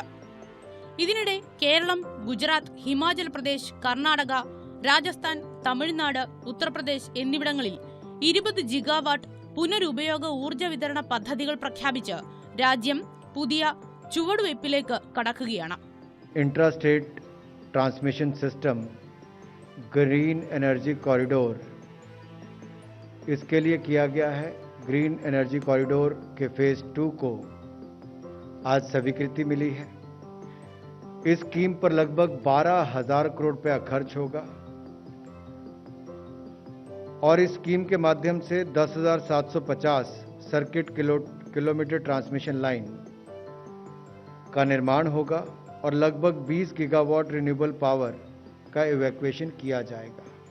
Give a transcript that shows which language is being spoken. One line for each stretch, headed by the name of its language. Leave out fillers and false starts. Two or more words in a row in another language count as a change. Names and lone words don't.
Malayalam: ഇതിനിടെ കേരളം, ഗുജറാത്ത്, ഹിമാചൽ പ്രദേശ്, കർണാടക, രാജസ്ഥാൻ, തമിഴ്നാട്, ഉത്തർപ്രദേശ് എന്നിവിടങ്ങളിൽ 20 ജിഗാവാട്ട് പുനരുപയോഗ ഊർജ്ജ വിതരണ പദ്ധതികൾ പ്രഖ്യാപിച്ച് രാജ്യം പുതിയ ചുവടുവയ്പിലേക്ക് കടക്കുകയാണ്.
English: intra state transmission system green energy corridor,
Hindi: इसके लिए किया गया है.
English: green energy corridor
Hindi: के फेज 2 को आज स्वीकृति मिली है. इस स्कीम पर लगभग 12,000 करोड़ रुपया खर्च होगा और इस स्कीम के माध्यम से 10,750
English: circuit kilometre transmission line
Hindi: का निर्माण होगा और लगभग 20 गीगावाट
English: renewable power
Hindi: का इवैक्यूएशन किया जाएगा.